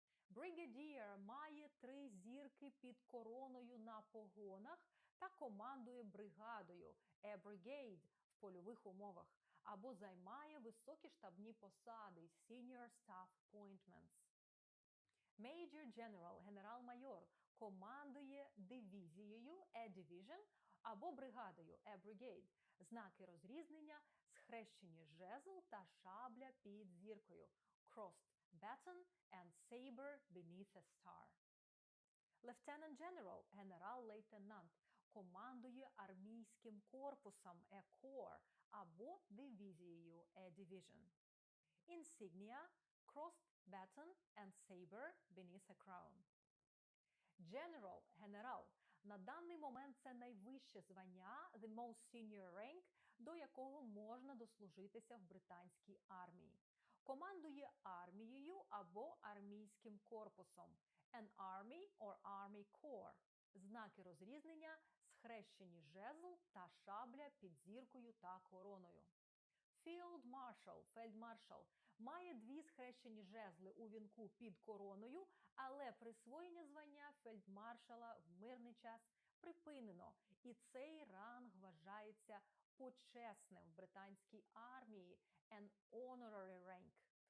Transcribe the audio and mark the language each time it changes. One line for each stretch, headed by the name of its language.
Ukrainian: Brigadier має 3 зірки під короною на погонах та командує бригадою
English: a brigade
Ukrainian: в польових умовах або займає високі штабні посади
English: senior staff appointments.
Ukrainian: Major General – генерал-майор командує дивізією
English: a division
Ukrainian: або бригадою
English: a brigade.
Ukrainian: Знаки розрізнення – схрещені жезл та шабля під зіркою
English: crossed baton and saber beneath a star.
Ukrainian: Lieutenant General – генерал-лейтенант, командує армійським корпусом
English: a corps
Ukrainian: або дивізією
English: a division. Insignia – crossed baton and saber beneath a crown.
Ukrainian: General – генерал. На даний момент це найвище звання,
English: the most senior rank,
Ukrainian: до якого можна дослужитися в британській армії. Командує армією або армійським корпусом
English: an army or army corps.
Ukrainian: Знаки розрізнення – схрещені жезл та шабля під зіркою та короною. Field Marshal – фельдмаршал має 2 схрещені жезли у вінку під короною, але присвоєння звання фельдмаршала в мирний час припинено, і цей ранг вважається почесним в британській армії
English: an honorary rank.